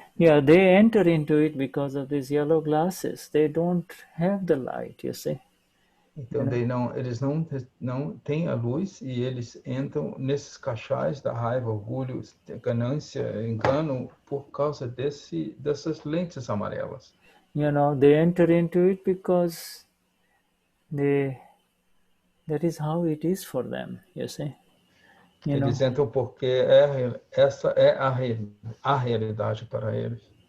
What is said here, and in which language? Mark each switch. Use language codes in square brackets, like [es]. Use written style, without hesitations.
[en] Yeah, they enter into it because of these yellow glasses. They don't have the light, you see. [pt] Então, eles não têm a luz e eles entram nesses cachás da raiva, orgulho, ganância, engano, por causa dessas lentes amarelas. [en] They enter into it because that is how it is for them, you see. [pt] Eles entram porque essa é a realidade para eles.